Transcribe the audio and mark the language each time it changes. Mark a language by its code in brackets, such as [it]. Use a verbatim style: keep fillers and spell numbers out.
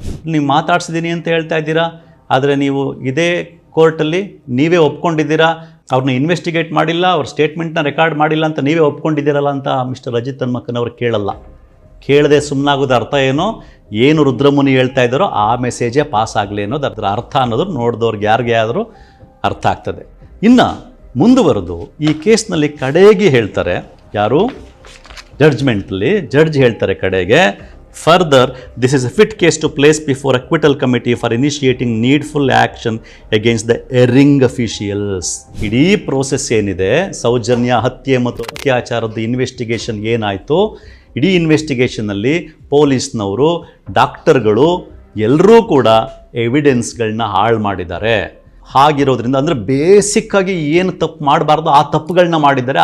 [kn] ನೀವು ಮಾತಾಡ್ಸಿದ್ದೀನಿ ಅಂತ ಹೇಳ್ತಾ ಇದ್ದೀರಾ, ಆದರೆ ನೀವು ಇದೇ ಕೋರ್ಟಲ್ಲಿ ನೀವೇ ಒಪ್ಕೊಂಡಿದ್ದೀರಾ, ಅವ್ರನ್ನ ಇನ್ವೆಸ್ಟಿಗೇಟ್ ಮಾಡಿಲ್ಲ, ಅವ್ರ ಸ್ಟೇಟ್ಮೆಂಟ್ನ ರೆಕಾರ್ಡ್ ಮಾಡಿಲ್ಲ ಅಂತ ನೀವೇ ಒಪ್ಕೊಂಡಿದ್ದೀರಲ್ಲ ಅಂತ ಮಿಸ್ಟರ್ ಅಜಿತ್ ತನ್ಮಕ್ಕನವ್ರು ಕೇಳಲ್ಲ. ಕೇಳದೆ ಸುಮ್ಮನಾಗೋದು ಅರ್ಥ ಏನೋ, ಏನು ರುದ್ರಮುನಿ ಹೇಳ್ತಾ ಇದ್ದಾರೋ ಆ ಮೆಸೇಜೇ ಪಾಸ್ ಆಗಲಿ ಅನ್ನೋದು ಅದರ ಅರ್ಥ ಅನ್ನೋದು ನೋಡಿದವ್ರಿಗೆ ಯಾರಿಗೆ ಆದರೂ ಅರ್ಥ ಆಗ್ತದೆ. ಇನ್ನು ಮುಂದುವರೆದು ಈ ಕೇಸ್ನಲ್ಲಿ ಕಡೆಗೆ ಹೇಳ್ತಾರೆ, ಯಾರು ಜಡ್ಜ್ಮೆಂಟಲ್ಲಿ ಜಡ್ಜ್ ಹೇಳ್ತಾರೆ ಕಡೆಗೆ, [en] Further, this is a fit case to place before acquittal committee for initiating needful action against the erring officials. [kn] ಇದೀ process ಏನಿದೆ, ಸೌಜನ್ಯ ಹತ್ಯೆ ಮತ್ತು ಅತ್ಯಾಚಾರದ ಇನ್ವೆಸ್ಟಿಗೇಷನ್ ಏನಾಯಿತು, ಇಡೀ ಇನ್ವೆಸ್ಟಿಗೇಷನಲ್ಲಿ ಪೊಲೀಸ್ನವರು ಡಾಕ್ಟರ್ಗಳು ಎಲ್ಲರೂ ಕೂಡ ಎವಿಡೆನ್ಸ್ಗಳನ್ನ ಹಾಳು ಮಾಡಿದ್ದಾರೆ. ಹಾಗಿರೋದ್ರಿಂದ ಅಂದರೆ ಬೇಸಿಕ್ಕಾಗಿ ಏನು ತಪ್ಪು ಮಾಡಬಾರ್ದು ಆ ತಪ್ಪುಗಳನ್ನ ಮಾಡಿದ್ದಾರೆ.